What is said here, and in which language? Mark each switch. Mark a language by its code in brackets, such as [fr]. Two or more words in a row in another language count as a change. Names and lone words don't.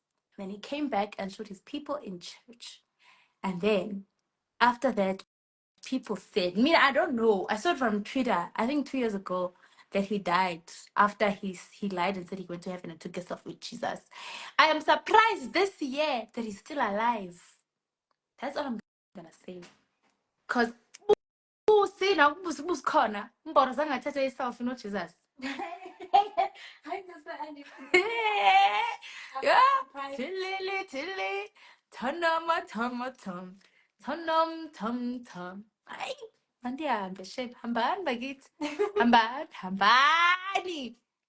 [en] Then he came back and showed his people in church. And then after that, people said, I don't know. I saw it from Twitter, I think 2 years ago, that he died after he lied and said he went to heaven and took a selfie with Jesus. I am surprised this year that he's still alive. That's all I'm gonna say. Because [xh] usina ubusikhona umboro zange athathe iselfie noJesus. [en] Yeah. Tilly. Tom. [xh] Ay, mandihambe shape. Hambani bakithi. Hambani.